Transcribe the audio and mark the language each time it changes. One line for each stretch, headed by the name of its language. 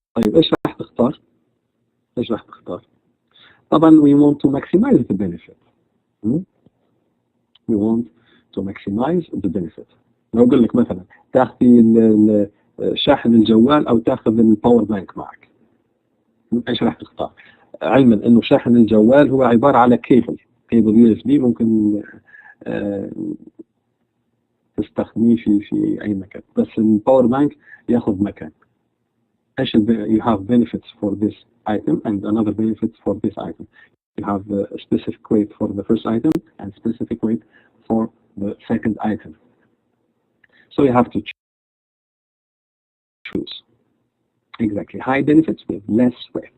Arabic: طيب إيش راح تختار؟ إيش راح تختار؟ طبعا
English: we want to maximize the benefit. We want to maximize the benefit.
Arabic: لو أقول لك مثلا تاخذي شاحن الجوال أو تاخذ الباور بانك معك، ايش راح تختار؟ علما انه شاحن الجوال هو عباره على كيبل USB، ممكن تستخدميه في اي مكان، بس الباور بانك ياخذ مكان.
English: ايش you have benefits for this item and another benefits for this item. You have a specific weight for the first item and specific weight for the second item. So you have to choose. Exactly, high benefits with less weight.